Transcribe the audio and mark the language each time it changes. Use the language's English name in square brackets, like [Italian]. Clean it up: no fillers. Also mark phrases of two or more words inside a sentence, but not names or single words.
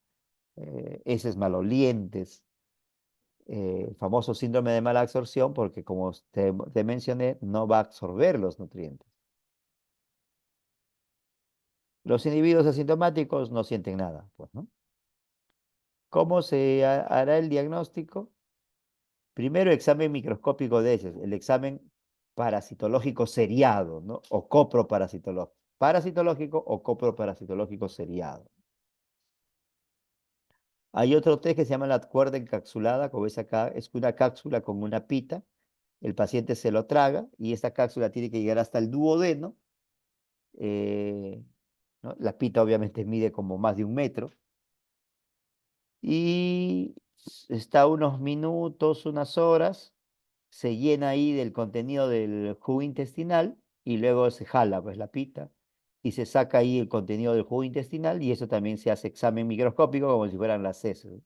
[Spanish] Heces malolientes, el famoso síndrome de mala absorción, porque como te mencioné, no va a absorber los nutrientes. Los individuos asintomáticos no sienten nada, pues, ¿no? ¿Cómo se hará el diagnóstico? Primero, examen microscópico de heces, el examen parasitológico seriado, ¿no? O coproparasitológico. Parasitológico o coproparasitológico seriado. Hay otro test que se llama la cuerda encapsulada, como ves acá, es una cápsula con una pita. El paciente se lo traga y esta cápsula tiene que llegar hasta el duodeno. eh, ¿No? La pita obviamente mide como más de 1 metro y está unos minutos, unas horas, se llena ahí del contenido del jugo intestinal y luego se jala pues la pita y se saca ahí el contenido del jugo intestinal y eso también se hace examen microscópico como si fueran las heces.